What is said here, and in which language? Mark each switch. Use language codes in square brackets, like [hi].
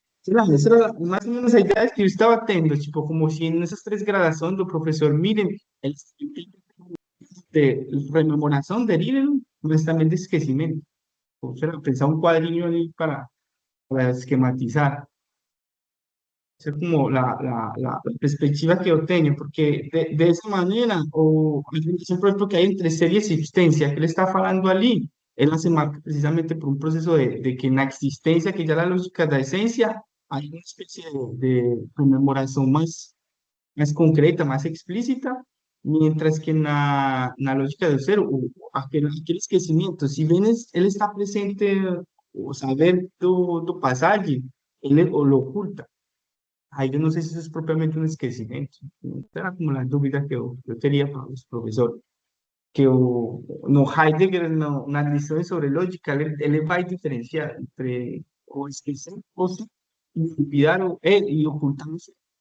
[pt] Sei lá, essa era mais ou menos a ideia que eu estava tendo, tipo, como se nessas três gradações do professor Miren, eles têm de rememoração derivam, mas também de esquecimento. Ou será, pensar um quadrinho ali para esquematizar. [es] Esa es como la perspectiva que yo tengo, porque de esa manera, o la relación, por ejemplo, que hay entre ser y existencia, que él está hablando allí, él se marca precisamente por un proceso de que en la existencia, que ya la lógica de la esencia, hay una especie de conmemoración más concreta, más explícita, mientras que en la lógica del ser, o aquel esquecimiento, si bien él está presente, o saber tu pasaje, él o lo oculta. [pt] Aí eu não sei se isso é propriamente um esquecimento. Era como a dúvida que eu teria para os professores. Que no Heidegger, nas lições sobre lógica, ele vai diferenciar entre o esquecer o ser, e olvidar o e ocultar o ser.